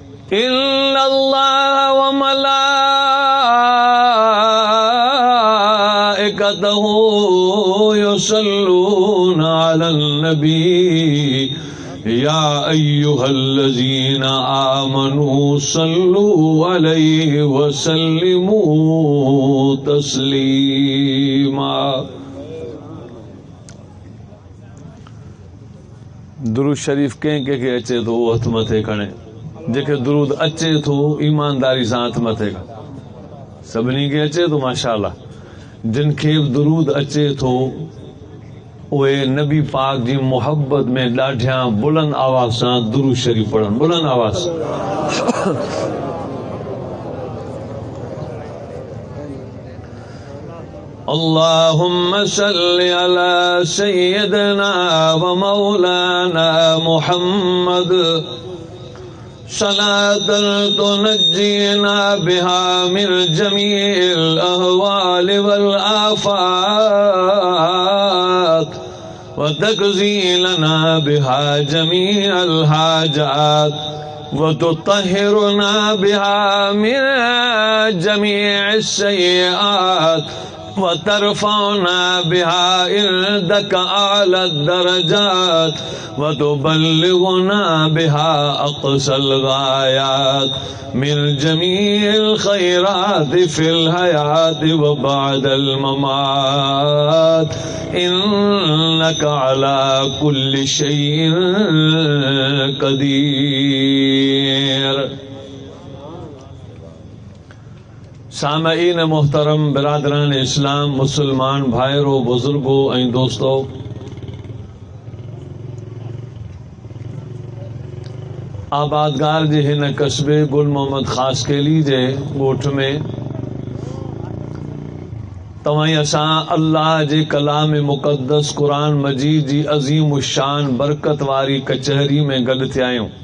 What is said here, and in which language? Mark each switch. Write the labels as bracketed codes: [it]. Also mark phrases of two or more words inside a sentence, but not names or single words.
[ar] إن الله وملائكته يصلون على النبي يا أيها الذين آمنوا صلوا عليه وسلموا تسليما. [sd] दुरूद शरीफ कंहिं अचे थो उहो हथ मथे खणे, जेके दुरूद अचे थो ईमानदारी सां हथ मथे खणे। सभिनी खे अचे थो माशाअल्लाह। जिन खे दुरूद अचे थो उहे नबी पाक जी मोहब्बत में ॾाढिया बुलंद आवाज़ सां दुरूद शरीफ पढ़नि, बुलंद आवाज़। [ar] اللهم صل على سيدنا ومولانا محمد صلاة تنجينا بها من جميع الأهوال وال آفات وتقضي لنا بها جميع الحاجات وتطهرنا بها من جميع السيئات وترفعنا بها عندك أعلى الدرجات وتبلغنا بها أقصى الغايات من جميع الخيرات في الحياة وبعد الممات إنك على كل شيء قدير. [sd] सामईन मोहतरम, बिरादरान इस्लाम, मुसलमान भाइरो, बुजुर्गो ऐं दोस्तो, आबादगार जे हिन कस्बे गुल मोहम्मद ख़ासकेली जे ॻोठ में तव्हां असां अल्लाह जे कलाम मुक़द्दस क़ुरान मजीद जी अज़ीम शान बरकत वारी कचहरी में गॾु थिया आहियूं।